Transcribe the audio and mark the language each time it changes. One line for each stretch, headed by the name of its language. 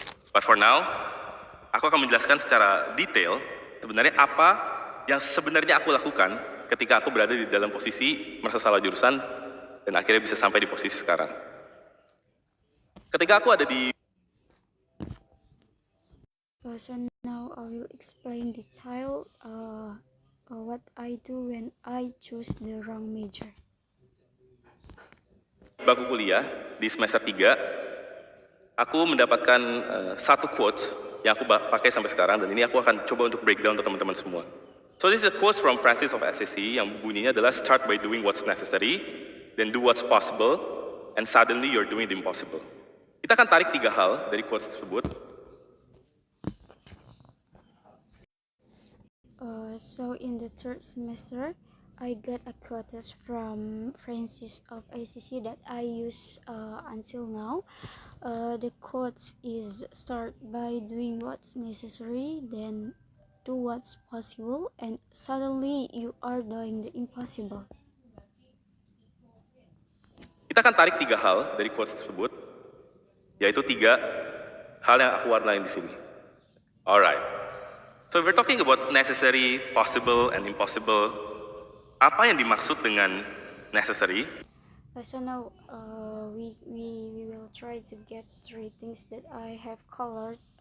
English: But for now,
Indonesian: aku akan menjelaskan secara detail sebenarnya apa yang sebenarnya aku lakukan ketika aku berada di dalam posisi merasa salah jurusan dan akhirnya bisa sampai di posisi sekarang. Ketika aku ada di
English: So now I will explain detail what I do when I choose the wrong major.
Indonesian: Bangku kuliah di semester 3, aku mendapatkan satu quotes yang aku pakai sampai sekarang, dan ini aku akan coba untuk breakdown untuk teman-teman semua.
English: So this is a quote from Francis of Assisi
Indonesian: yang bunyinya adalah
English: start by doing what's necessary, then do what's possible, and suddenly you're doing the impossible.
Indonesian: Kita akan tarik 3 hal dari quotes tersebut.
English: So in the third semester, I got a quotes from Francis of Assisi that I use until now. The quotes is start by doing what's necessary, then do what's possible, and suddenly you are doing the impossible.
Indonesian: Kita akan tarik 3 hal dari quotes tersebut, yaitu 3 hal yang aku warnain di sini.
English: Alright. So we're talking about necessary, possible, and impossible.
Indonesian: Apa yang dimaksud dengan necessary?
English: So now we will try to get 3 things that I have colored.